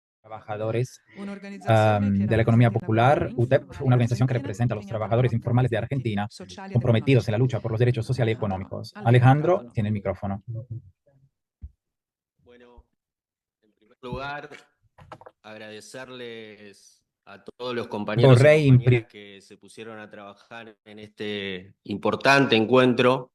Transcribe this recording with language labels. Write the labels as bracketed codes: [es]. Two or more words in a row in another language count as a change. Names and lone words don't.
[es] Trabajadores [it] Un'organizzazione che [es] de la economía [it] rappresenta i lavoratori [es] popular, UTEP, [it] informali una in [es] organización que [it] Argentina, [es] representa a los [it] impegnata [es] trabajadores [it] per lottare [es] informales de [it] per diritti [es] Argentina, [it] sociali ed [es] comprometidos en la [it] economici. [es] lucha por los derechos sociales y [it] La parola [es] económicos. [it] al [es] Alejandro [it] deputato. [es] tiene el micrófono. Bueno, en primer lugar, agradecerles a todos los compañeros y [it] Vorrei in [es] compañeras que se pusieron a trabajar en este importante encuentro.